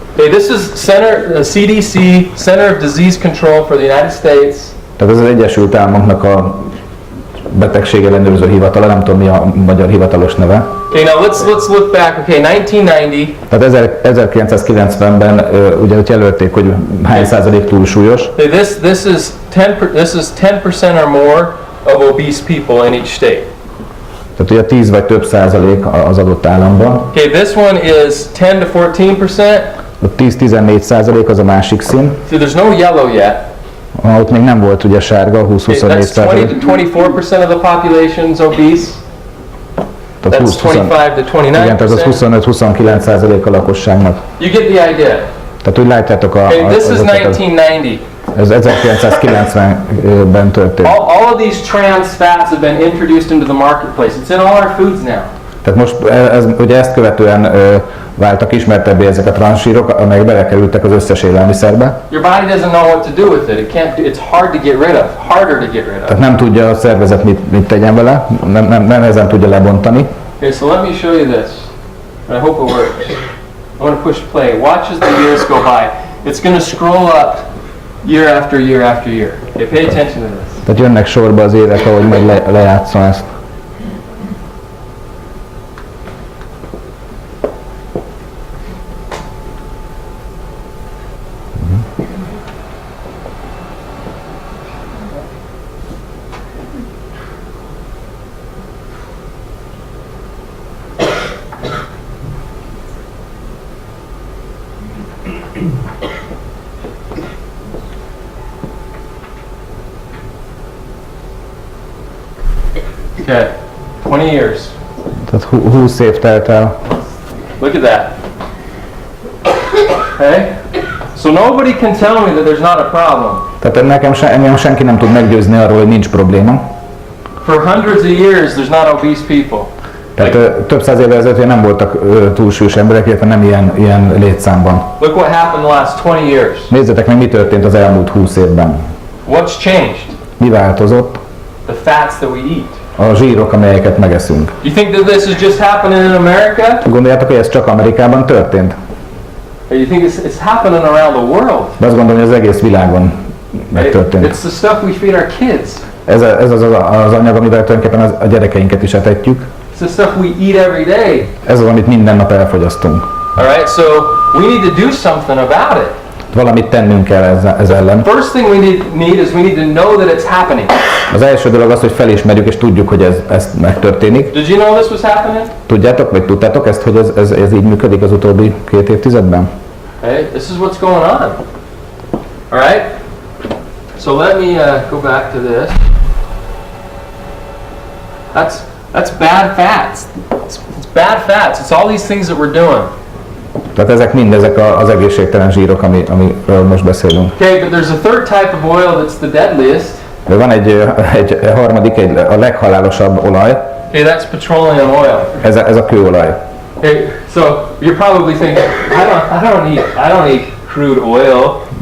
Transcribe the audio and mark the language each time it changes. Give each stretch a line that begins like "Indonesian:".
English: Okay, this is CDC, Center of Disease Control for the United States.
Hungarian: Tehát ez az Egyesült Államoknak a betegség ellenőrző hivatala, nem tudom mi a magyar hivatalos neve.
English: Okay, now let's look back. Okay, 1990.
Hungarian: Tehát 1990-ben ugye ott jelölték, hogy hány százalék túlsúlyos.
English: Okay, this is 10% or more of obese people in each state.
Hungarian: Tehát ugye 10 vagy több százalék az adott államban.
English: Okay, this one is 10 to 14%.
Hungarian: A 10-14 százalék az a másik szín.
English: See, there's no yellow yet.
Hungarian: Ott még nem volt ugye sárga, 20-24 százalék.
English: That's 20 to 24% of the population is obese. That's 25 to 29%.
Hungarian: Igen, tehát az 25-29 százalék a lakosságnak.
English: You get the idea.
Hungarian: Tehát úgy látjátok
English: Okay, this is 1990.
Hungarian: Ez 1990-ben történt.
English: All of these trans fats have been introduced into the marketplace. It's in all our foods now.
Hungarian: Tehát most ugye ezt követően váltak ismertebbé ezek a transzsírok, amelyek belekerültek az összes élelmiszerbe.
English: Your body doesn't know what to do with it. It's hard to get rid of. Harder to get rid of.
Hungarian: Tehát nem tudja a szervezet mit tegyen vele, nem ezen tudja lebontani.
English: Okay, so let me show you this. And I hope it works. I'm going to push play. Watch as the years go by. It's going to scroll up year after year after year. Okay, pay attention to this.
Hungarian: Tehát jönnek sorba az évek, ahogy majd lejátszom ezt.
English: Okay, 20 years.
Hungarian: Tehát 20 év telt el.
English: Look at that. Okay? So nobody can tell me that there's not a problem.
Hungarian: Tehát engem senki nem tud meggyőzni arról, hogy nincs probléma.
English: For hundreds of years there's not obese people.
Hungarian: Tehát több száz évvel ezelőtt nem voltak túlsúlyos emberek, illetve nem ilyen létszámban.
English: Look what happened the last 20 years.
Hungarian: Nézzétek meg, mi történt az elmúlt 20 évben.
English: What's changed?
Hungarian: Mi változott?
English: The fats that we eat.
Hungarian: A zsírok, amelyeket megeszünk.
English: You think that this is just happening in America?
Hungarian: Gondoljátok, hogy ez csak Amerikában történt?
English: You think it's happening around the world.
Hungarian: De azt gondolom, hogy az egész világon megtörténik.
English: It's the stuff we feed our kids.
Hungarian: Ez az anyag, amivel tulajdonképpen a gyerekeinket is etetjük.
English: It's the stuff we eat every day.
Hungarian: Ez az, amit minden nap elfogyasztunk.
English: All right, so we need to do something about it.
Hungarian: Valamit tennünk kell ez ellen.
English: First thing we need is we need to know that it's happening.
Hungarian: Az első dolog az, hogy felismerjük és tudjuk, hogy ez megtörténik.
English: Did you know this was happening?
Hungarian: Tudjátok, vagy tudtátok ezt, hogy ez így működik az utóbbi 2 évtizedben?
English: Okay, this is what's going on. All right. So let me go back to this. That's bad fats. It's bad fats. It's all these things that we're doing.
Hungarian: Tehát ezek az egészségtelen zsírok, amiről most beszélünk.
English: Okay, but there's a third type of oil that's the deadliest.
Hungarian: De van egy harmadik, a leghalálosabb olaj.
English: Okay, that's petroleum oil.
Hungarian: Ez a kőolaj.
English: Okay, so you're probably thinking, I don't eat crude oil.